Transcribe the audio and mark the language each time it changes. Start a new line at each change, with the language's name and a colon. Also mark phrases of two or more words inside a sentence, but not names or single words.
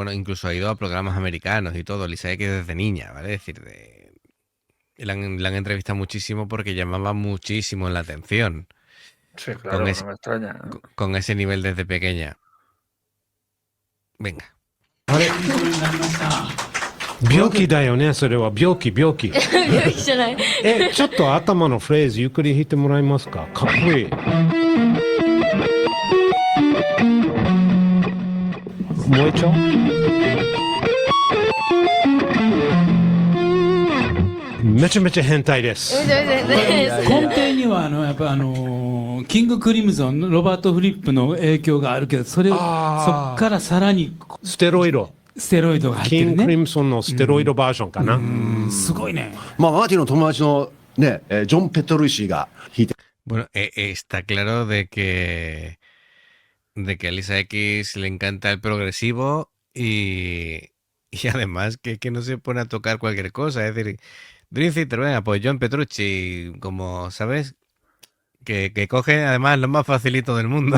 Spanish: Bueno, incluso ha ido a programas americanos y todo, Lisa X desde niña, ¿vale? Es decir, la han entrevistado muchísimo porque llamaba muchísimo la atención Sí, claro, ese- no me extraña. con ese nivel desde pequeña. Venga.
Japanese: あれ病気だよね、それは病気。病気じゃない。ちょっと頭のフレーズゆっくり弾いてもらえますか？かっこいい。もう一丁。めちゃめちゃ変態です。根底にはやっぱキングクリムゾンのロバート・フリップの影響があるけど、そっからさらにステロイドが入ってるキングクリね。ムゾンのステロイドバージョンかな。すごいね。まあ、マーティの友達のね、ジョン・ペトルシーが弾いて
Spanish: Bueno, está claro de que a Lisa X le encanta el progresivo y además que no se pone a tocar cualquier cosa. Es decir, Dream Theater, venga, pues John Petrucci, como sabes, que coge además lo más facilito del mundo.